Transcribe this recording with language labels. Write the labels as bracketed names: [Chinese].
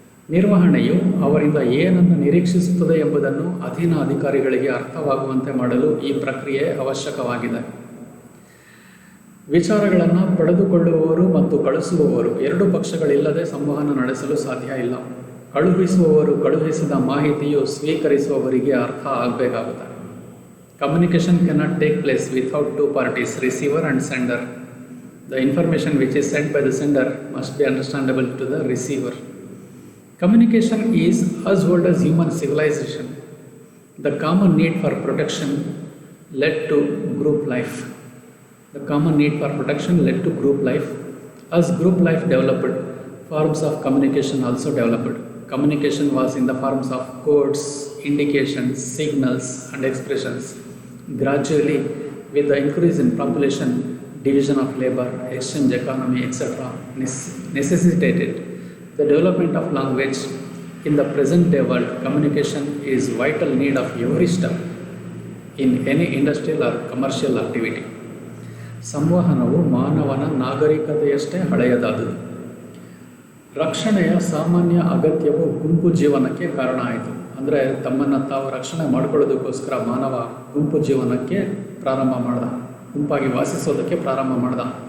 [Kannada] ನಿರ್ವಹಣೆಯು ಅವರಿಂದ ಏನನ್ನು ನಿರೀಕ್ಷಿಸುತ್ತದೆ ಎಂಬುದನ್ನು ಅಧೀನ ಅಧಿಕಾರಿಗಳಿಗೆ ಅರ್ಥವಾಗುವಂತೆ ಮಾಡಲು ಈ ಪ್ರಕ್ರಿಯೆ ಅವಶ್ಯಕವಾಗಿದೆ. ವಿಚಾರಗಳನ್ನು ಪಡೆದುಕೊಳ್ಳುವವರು ಮತ್ತು ಕಳುಹಿಸುವವರು ಎರಡು ಪಕ್ಷಗಳಿಲ್ಲದೆ ಸಂವಹನ ನಡೆಸಲು ಸಾಧ್ಯ ಇಲ್ಲ. ಕಳುಹಿಸುವವರು ಕಳುಹಿಸಿದ ಮಾಹಿತಿಯು ಸ್ವೀಕರಿಸುವವರಿಗೆ ಅರ್ಥ ಆಗಬೇಕಾಗುತ್ತೆ. [English] Communication cannot take place without two parties, receiver and sender. The information which is sent by the sender must be understandable to the receiver. Communication is as old as human civilization. The common need for protection led to group life. The common need for protection led to group life. As group life developed, forms of communication also developed. Communication was in the forms of codes, indications, signals, and expressions. Gradually, with the increase in population, division of labor, exchange economy, etc., necessitated the development of language. In the present day world, communication is vital need of every step in any industrial or commercial activity. [Kannada] ಸಂವಹನವು ಮಾನವನ ನಾಗರಿಕತೆಯಷ್ಟೇ ಹಳೆಯದಾದುದು. ರಕ್ಷಣೆಯ ಸಾಮಾನ್ಯ ಅಗತ್ಯವು ಗುಂಪು ಜೀವನಕ್ಕೆ ಕಾರಣ ಆಯಿತು. ಅಂದರೆ ತಮ್ಮನ್ನು ತಾವು ರಕ್ಷಣೆ ಮಾಡಿಕೊಳ್ಳೋದಕ್ಕೋಸ್ಕರ ಮಾನವ ಗುಂಪು ಜೀವನಕ್ಕೆ ಪ್ರಾರಂಭ ಮಾಡ್ದ, ಗುಂಪಾಗಿ ವಾಸಿಸೋದಕ್ಕೆ ಪ್ರಾರಂಭ ಮಾಡ್ದ.